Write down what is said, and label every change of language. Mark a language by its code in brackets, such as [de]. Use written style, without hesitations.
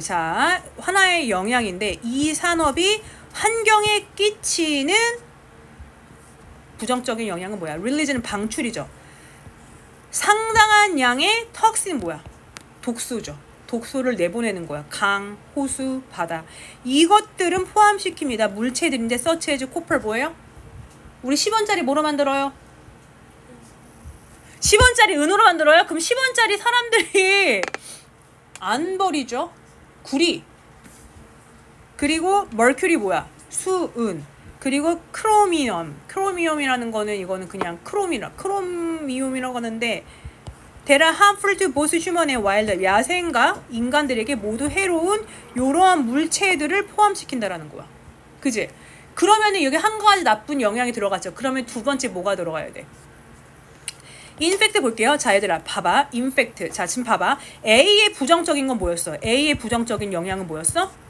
[ko] 자, 하나의 영향인데 이 산업이 환경에 끼치는 부정적인 영향은 뭐야? 릴리즈는 방출이죠. 상당한 양의 턱신 뭐야? 독소죠. 독소를 내보내는 거야. 강, 호수, 바다. 이것들은 포함시킵니다. 물체들인데 [en] such as copper [ko] 뭐예요? 우리 10원짜리 뭐로 만들어요? 10원짜리 은으로 만들어요? 그럼 10원짜리 사람들이 안 버리죠? 구리. 그리고 mercury 뭐야? 수은. 그리고 크로미엄이라는 거는 이거는 그냥 크로미움이라고 하는데 [en] That are harmful to both human and wild. [ko] 야생과 인간들에게 모두 해로운 이러한 물체들을 포함시킨다라는 거야. 그지? 그러면은 여기 한 가지 나쁜 영향이 들어갔죠. 그러면 두 번째 뭐가 들어가야 돼? 인펙트 볼게요. 자, 얘들아 봐봐. 인펙트. 자, 지금 봐봐. A의 부정적인 건 뭐였어? A의 부정적인 영향은 뭐였어?